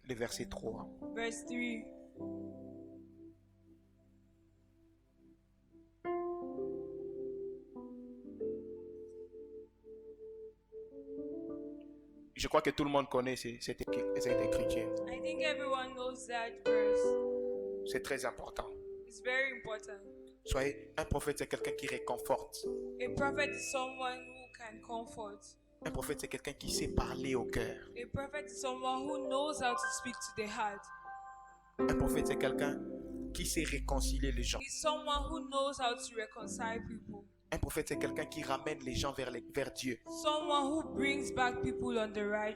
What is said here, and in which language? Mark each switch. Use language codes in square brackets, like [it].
[fr] le verset 3. [en] verse 3. [fr] Je crois que tout le monde connaît cette écriture. [en] I think everyone knows that verse. [fr] C'est très important. [en] It's very important. [fr] Soyez un prophète, c'est quelqu'un qui réconforte. [en] A prophet is someone who can comfort. [fr] Un prophète, c'est quelqu'un qui sait parler au cœur. [en] A prophet is someone who knows how to speak to the heart. [fr] Un prophète, c'est quelqu'un qui sait réconcilier les gens. [en] He's someone who knows how to reconcile people. [fr] Un prophète, c'est quelqu'un qui ramène les gens vers Dieu. [en] Someone who brings back people on the right